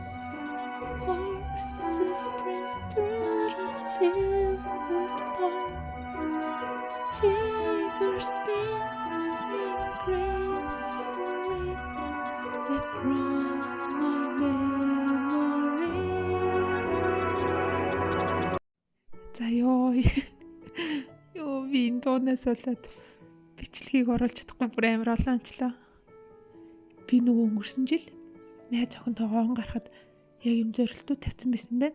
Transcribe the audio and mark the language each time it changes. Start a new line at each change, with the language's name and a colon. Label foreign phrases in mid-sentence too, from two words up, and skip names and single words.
English: Horses press through the silver storm. Figures dancing gracefully across my memory.
Mongolian: За ёо би энэ дуунаас болоод бичлэгийг оруулж чадахгүй бүр амар олоончлаа. Би нөгөө өнгөрсөн жил найз охинтойгоо он гарахад яг юм зорилтууд тавьсан байсан байна.